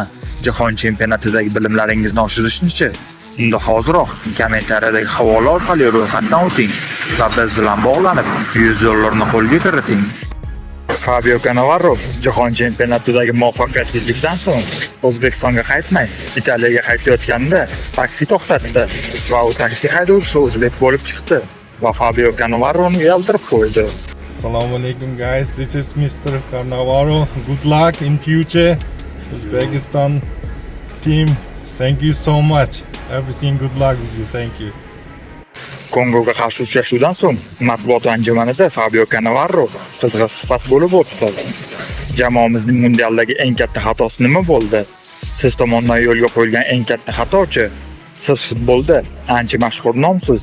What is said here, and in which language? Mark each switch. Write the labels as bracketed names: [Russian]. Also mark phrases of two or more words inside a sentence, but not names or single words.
[Uzbek] Jahon chempionatidagi bilimlaringizni oshirishni-chi? Unda hoziroq kommentariyadagi havola orqali ro'yxatdan o'ting va biz bilan bog'lanib $100 ni qo'lga kiriting. Fabio Cannavaro jahon chempionatidagi muvaffaqiyatsizlikdan so'ng O'zbekistonga qaytmay, Italiyaga qaytayotganda taksi to'xtatdi va u taksi haydovchisi o'zbek bo'lib chiqdi va Fabio Cannavaroni uyaltirib qo'ydi. [Arabic] Assalamu alaikum [English] guys, this is Mr. Cannavaro. Good luck in future. Uzbekistan team, thank you so much. Everything good luck with you, thank you. [Uzbek] Kongoga qarshi uchrashuvdan so'ng matbuot anjumanida Fabio Cannavaro qizg'in suhbat bo'lib o'tdi. Jamoamizning mundialdagi eng katta xatosi nima bo'ldi? Siz tomonidan yo'lga qo'yilgan eng katta xatochi? Siz futbolda ancha mashhur nomsiz.